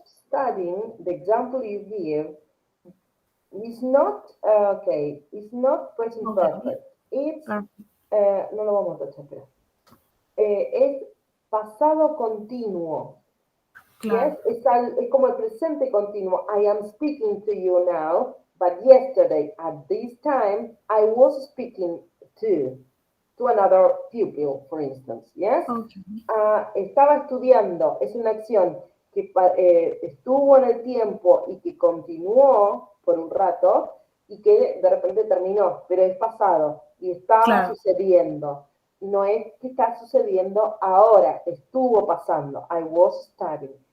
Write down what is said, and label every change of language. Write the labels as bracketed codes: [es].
[en] studying, the example you give, is not, okay, it's not present Ok. perfect. It's, [es] Perfecto. no lo vamos a tachar, pero es pasado continuo. [en] Yes, [es] Claro. es como el presente continuo. [en] I am speaking to you now, but yesterday at this time I was speaking to another pupil, for instance. Yes, Ok. [es] estaba estudiando. Es una acción que estuvo en el tiempo y que continuó por un rato y que de repente terminó, pero es pasado y estaba Claro. sucediendo. No es que está sucediendo ahora, estuvo pasando. [en] I was studying.